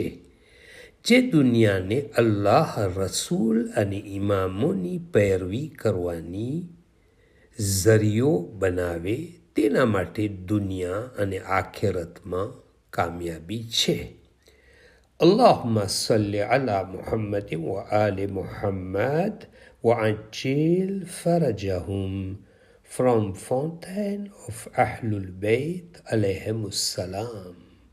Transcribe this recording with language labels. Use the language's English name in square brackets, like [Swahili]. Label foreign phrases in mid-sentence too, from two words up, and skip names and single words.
[Gujarati] જે દુનિયાને અલ્લાહ, રસૂલ અને ઇમામોની પૈરવી કરવાની ઝરિયો બનાવે તેના માટે દુનિયા અને આખિરતમાં કામયાબી છે. [Arabic] اللهم صل على محمد وآل محمد وعجل فرجهم. [English] From Fountain of Ahlul Bayt [Arabic] عليهم السلام.